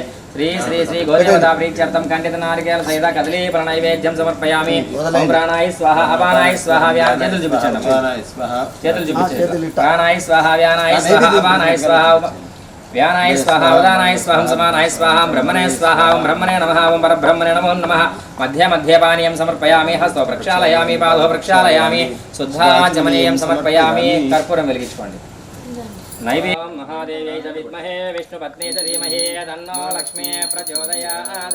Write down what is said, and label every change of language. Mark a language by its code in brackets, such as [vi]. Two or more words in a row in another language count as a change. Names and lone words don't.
[sa] श्री श्री श्री गोदेवता प्रीत्यर्थम कंडित नारिकेल सहित कदली प्रणैवेद्यम समर्पयामि। ओम प्राणाय स्वाहा अपानाय स्वाहा व्यान [te] చేతులు చూపించండి చేతులు చూపించండి [sa] ప్రాణాయ స్వాహా వ్యానాయ స్వాహా అపానాయ స్వాహా వ్యానాయ స్వాహా ఉదానాయ స్వాహం సమానాయ స్వాహా బ్రహ్మణే స్వాహా ఓం బ్రహ్మణే నమః ఓం పరబ్రహ్మణే నమో నమః మధ్య మధ్య పానీయం సమర్పయామి హస్తో ప్రక్షాళయామి పాదో ప్రక్షాళయామి శుద్ధాచమనీయం సమర్పయామి [te] కర్పూరం వెలిగించుకోండి [sa] नैवेद्यं महादेव्यै च विद्महे विष्णुपत्नी च धीमहि तन्नो लक्ष्मी प्रचोदयात्।